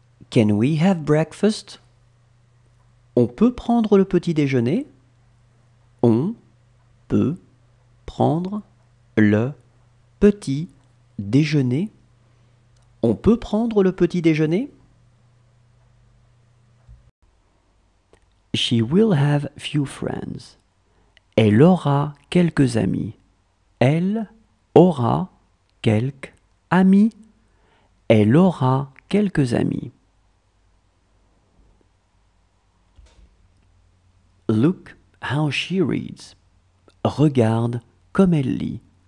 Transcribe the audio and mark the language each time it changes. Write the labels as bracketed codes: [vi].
[en] Can we have breakfast? [fr] On peut prendre le petit déjeuner? On peut prendre le petit déjeuner. On peut prendre le petit déjeuner? [en] She will have few friends. [fr] Elle aura quelques amis. Elle aura quelques amis. Elle aura quelques amis. [en] Look how she reads. [fr] Regarde comme elle lit.